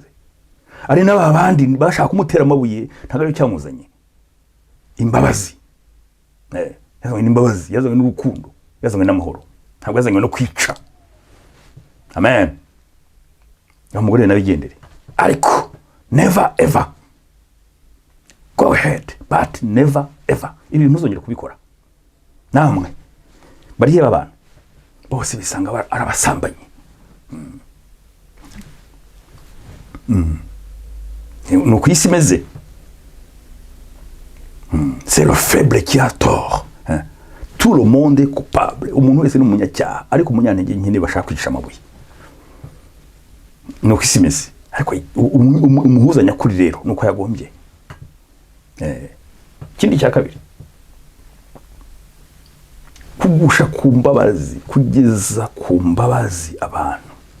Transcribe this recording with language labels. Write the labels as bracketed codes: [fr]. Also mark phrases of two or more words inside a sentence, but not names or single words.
[rw] Ari n'abandi bashaka kumutera amabuye, ntabwo ari cyamuzanye. Imbabazi, yazanywe n'imbabazi, yazanywe n'urukundo, yazanywe n'amahoro, ntabwo yazanywe no kwica. Amen. Umugore nabigendere, ariko [en] never ever go ahead, but never ever [rw] ibintu ntuzongera kubikora. Namwe bariye abantu bose bisanga arabasambanyi. Nuko isi imeze. [fr] C'est le faible qui a tort. Tout le monde est coupable. [rw] Umuntu wese n'umunyacyaha, ariko umunyantege nke bashaka kwicisha amabuye. Nuko isi imeze. Ariko umuhuza nyakuri rero nuko yagombye. Ikindi cya kabiri, kugusha ku mbabazi, kugeza ku mbabazi abantu.